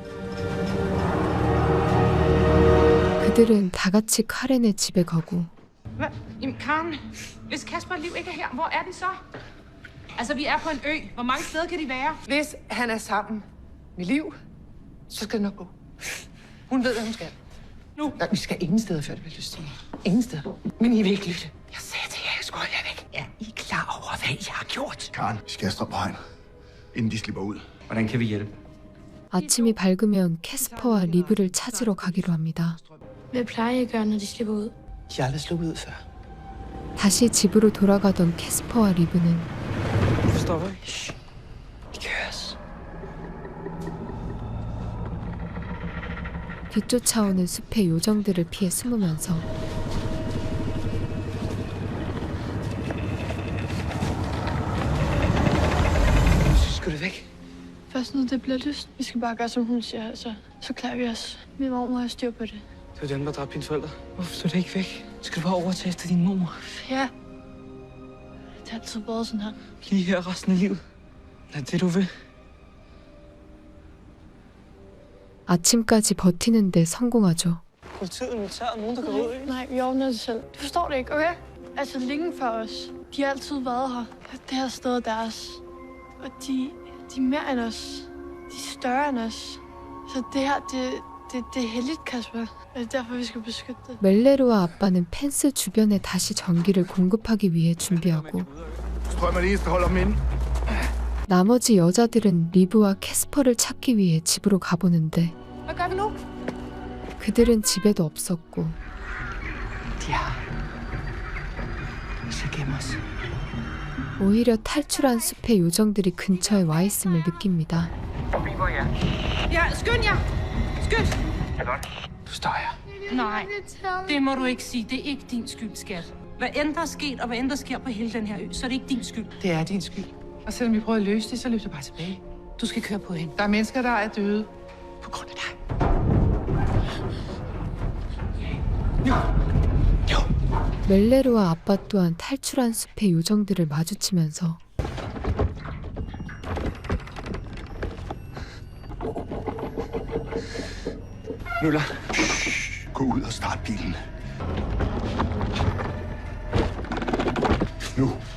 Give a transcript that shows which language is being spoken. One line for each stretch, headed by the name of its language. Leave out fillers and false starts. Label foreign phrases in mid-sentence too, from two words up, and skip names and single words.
Korean: 그들은 다 같이 카렌의 집에 가고
Danish: Hvad? Jamen, Karen, hvis Kasper og Liv ikke er her, hvor er de så? Altså, vi er på en ø. Hvor mange steder kan de være? Hvis han er sammen med Liv, så skal det nok gå. Hun ved, hvad hun skal. Nu. Ja, vi skal ingen steder, før det bliver lyst til. Ingen steder. Men I vil ikke lytte. Jeg sagde til jer, jeg skulle holde jer væk. Er I klar over, hvad I har gjort? Karen, vi skal have strøm på hegn, inden de slipper ud. Hvordan kan vi hjælpe?
Korean: 아침이 밝으면 캐스퍼와 리브를 찾으러 가기로 합니다.
Danish: Hvad plejer I at gøre, når de slipper ud? De har aldrig sluppet ud før.
Korean: 다시 집으로 돌아가던 캐스퍼와 리브는
Danish: Du forstår ikke? De kan høres.
Korean: 뒤쫓아오는 숲의 요정들을 피해 숨으면서
Danish: Så skal du væk. Først når det bliver lyst. Vi skal bare gøre, som hun siger, altså. Så klarer vi os. Min mormor har styr på det. Det var den, der dræbte dine forældre. Hvorfor slår det ikke væk? Skal du bare overtage efter din mor? Ja. Det har altid været sådan her. Lige her resten af livet. Er det, du vil?
Korean: 아침까지 버티는데 성공하죠.
Danish: Politiet, militæret, nogen, der går ud, ikke? Nej, vi ordner det selv. Du forstår det ikke, okay? Altså, længe før os. De har altid været her. Det her sted er deres. Og de er mere end os. De er større end os. Så det her, det er heldigt, Kasper. Det er derfor, vi skal beskytte det.
Korean: 멜레르와 아빠는 펜스 주변에 다시 전기를 공급하기 위해 준비하고
Danish: Strøm er det eneste, der holder dem inde.
Korean: 나머지 여자들은 리브와 캐스퍼를 찾기 위해 집으로 가보는데
Danish: Hvad gør vi nu?
Korean: 그들은 집에도 없었고
Danish: De har. Vi skal gemme os.
Korean: 오히려 탈출한 숲의 요정들이 근처에 와 있음을 느낍니다.
Danish: Ja, skynd jer! Skynd! Du står her. Nej, det må du ikke sige. Det er ikke din skyld, skat. Hvad end der er sket, og hvad end der sker på hele den her ø, så er det ikke din skyld. Det er din skyld. Og selvom vi prøver at løse det, så løb du bare tilbage. Du skal køre på hende. Der er mennesker, der er døde på grund af dig.
Korean: 멜레르와 아빠 또한 탈출한 숲의 요정들을 마주치면서
Danish: Møller. Gå ud og start bilen. Nu.